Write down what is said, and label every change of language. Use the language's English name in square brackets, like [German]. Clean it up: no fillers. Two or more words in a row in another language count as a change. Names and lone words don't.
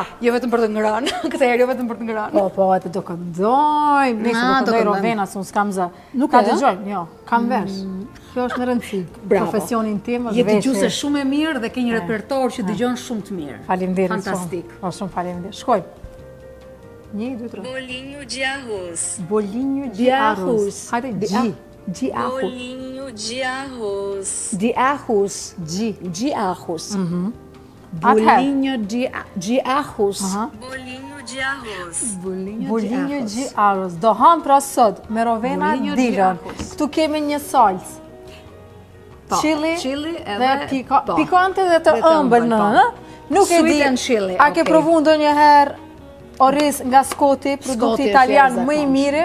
[Albanian] Jo vetëm për të ngrënë, këtë herë jo vetëm për të ngrënë. Po, atë do këndoj, do këndoj Rovena, se unë s'kam zë. Nuk ta dëgjoj, jo, kam vesh. Kjo është në rëndësi. Profesionin tim është vesh. Je dëgjuese shumë e mirë dhe ke një repertor që dëgjon shumë të mirë. Faleminderit. Fantastik. Po, shumë faleminderit. Shkoj. 1, 2, 3. [Portuguese] Bolinho de arroz. Bolinho de arroz. Hajde, de arroz. Bolinho de arroz. De arroz. De arroz. Bolinho de arroz. Bolinho de arroz. Bolinho de arroz. [Albanian] Do ham pra sot me Rovena Dilon. Këtu kemi një salcë. Chili edhe pikante dhe të ëmbël në. Nuk e di. A ke provu ndonjëherë oriz nga Scotti, produkti italian më i mirë?